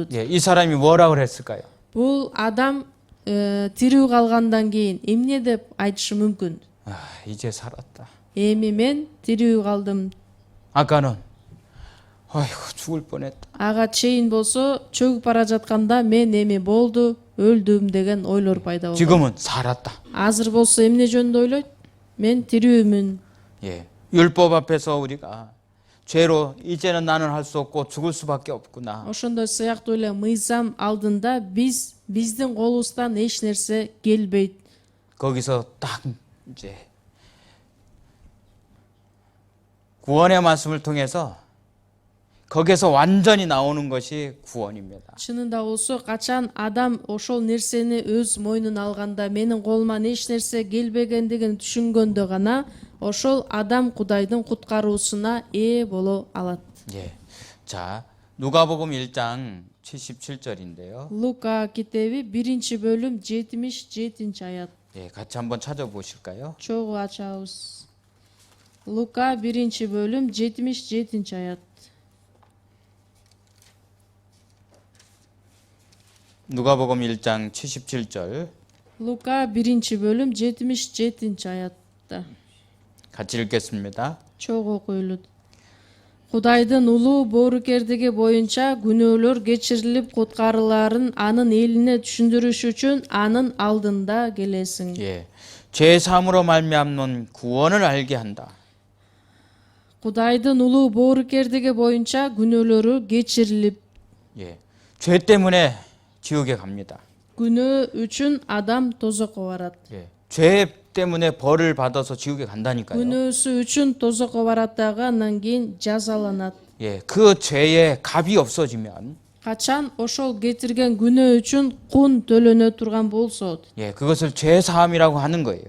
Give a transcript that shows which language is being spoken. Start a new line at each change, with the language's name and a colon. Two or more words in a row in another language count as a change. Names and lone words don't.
Korean: 예, 이 사람이 뭐라고 그랬을까요?
Kyrgyz: Бул адам тирүү калгандан кийин эмне деп айтышы мүмкүн?
Korean: 이제 살았다.
Kyrgyz: Эми мен тирүү калдым.
Korean: 아까는 아이고 죽을 뻔했다.
Kyrgyz: Ага чейин болсо чөгүп бара жатканда мен эми болду, өлдүм деген ойлор пайда болду.
Korean: 지금은 살았다.
Kyrgyz: Азыр болсо эмне жөнүндө ойлойт? Мен тирүүмүн.
Korean: 예, 율법 앞에서 우리가 죄로 이제는 나는 할 수 없고 죽을 수밖에 없구나.
Kyrgyz: Ошондой сыяктуу эле мыйзам алдында биздин колубуздан эч нерсе келбейт.
Korean: 거기서 딱 이제 구원의 말씀을 통해서 거기서 완전히 나오는 것이 구원입니다.
Kyrgyz: Чынында болсо качан адам ошол нерсени өз мойнуна алганда, менин колуман эч нерсе келбегендигин түшүнгөндө гана ошол адам Кудайдын куткаруусуна ээ боло алат.
Korean: 예. 자, 누가복음 1장 77절인데요.
Kyrgyz: Лука китеби 1-бөлүм 77-аят.
Korean: 예, 같이 한번 찾아보실까요?
Kyrgyz: Чогуу ачабыз. Лука 1-бөлүм 77-аят.
Korean: 누가복음 1장 77절
Kyrgyz: Лука 1-бөлүм 77-аятта.
Korean: 같이 읽겠습니다.
Kyrgyz: Чогуу окуйлут. Кудайдын улуу боорукердиги боюнча күнөөлөр кечирилип куткарылаарын анын элине түшүндүрүш үчүн анын алдында келесиң.
Korean: 예. 죄 사함으로 말미암는 구원을 알게 한다.
Kyrgyz: Кудайдын улуу боорукердиги боюнча күнөөлөрү кечирилип,
Korean: 예. 죄 때문에 지옥에 갑니다.
Kyrgyz: күнөө үчүн адам тозокко барат.
Korean: 예. 죄 때문에 벌을 받아서 지옥에 간다니까요.
Kyrgyz: Күнөөсү үчүн тозокко барат дагы андан кийин жазаланат.
Korean: 예. 그 죄의 값이 없어지면
Kyrgyz: Качан ошол кетирген күнөө үчүн кун төлөнө турган болсо,
Korean: 예, 그것을 죄 사함이라고 하는 거예요.